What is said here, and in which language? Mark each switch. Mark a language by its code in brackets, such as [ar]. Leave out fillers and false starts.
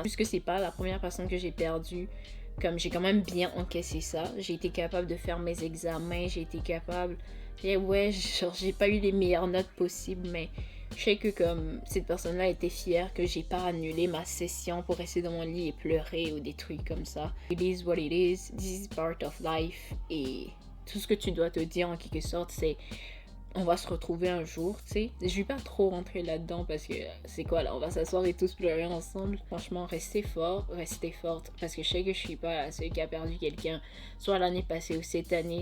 [fr] Puisque c'est pas la première personne que j'ai perdue. Comme j'ai quand même bien encaissé ça. J'ai été capable de faire mes examens. J'ai été capable... Et ouais, genre, j'ai pas eu les meilleures notes possibles, mais je sais que comme cette personne-là était fière que j'ai pas annulé ma session pour rester dans mon lit et pleurer ou des trucs comme ça. [en] It is what it is, this is part of life. [fr] Et tout ce que tu dois te dire en quelque sorte, c'est on va se retrouver un jour, tu sais. Je vais pas trop rentrer là-dedans parce que c'est quoi là, on va s'asseoir et tous pleurer ensemble. Franchement, restez fort, restez forte parce que je sais que je suis pas la seule qui a perdu quelqu'un, soit l'année passée ou cette année.